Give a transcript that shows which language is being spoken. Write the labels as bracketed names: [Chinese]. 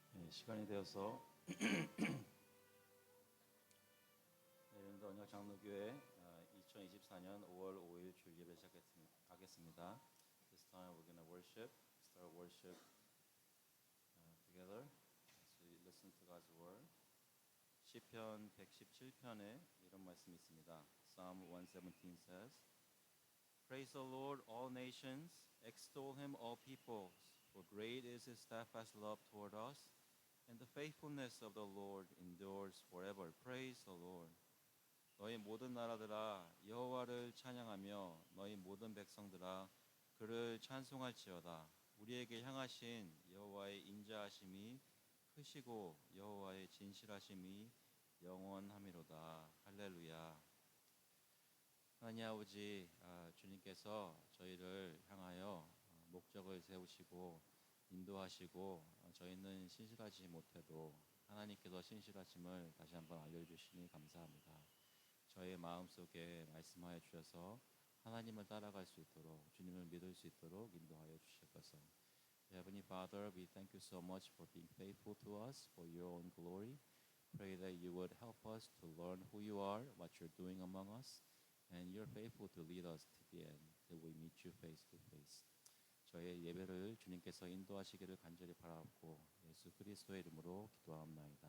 [Korean] 시간이 되어서 내년도 언약장로교회 2024년 5월 5일 주일예배 시작하겠습니다. [English] This time we're going to start worship together as we listen to God's word. [Korean] 시편 117편에 이런 말씀이 있습니다. [English] Psalm 117 says, Praise the Lord, all nations, extol him, all peoples, for great is his steadfast love toward us. And the faithfulness of the Lord endures forever. Praise the Lord. [Korean] 너희 모든 나라들아 여호와를 찬양하며 너희 모든 백성들아 그를 찬송할지어다. 우리에게 향하신 여호와의 인자하심이 크시고 여호와의 진실하심이 영원함이로다. 할렐루야. 하나님 아버지, 주님께서 저희를 향하여 목적을 세우시고 인도하시고 저희는 신실하지 못해도 하나님께서 신실하심을 다시 한번 알려주시니 감사합니다. 저의 마음속에 말씀하여 주셔서 하나님을 따라갈 수 있도록 주님을 믿을 수 있도록 인도하여 주실 것을. [English] Heavenly Father, we thank you so much for being faithful to us for your own glory. Pray that you would help us to learn who you are, what you're doing among us, and you're faithful to lead us to the end till we meet you face to face. [Korean] 저의 예배를 주님께서 인도하시기를 간절히 바라옵고 예수 그리스도의 이름으로 기도하옵나이다.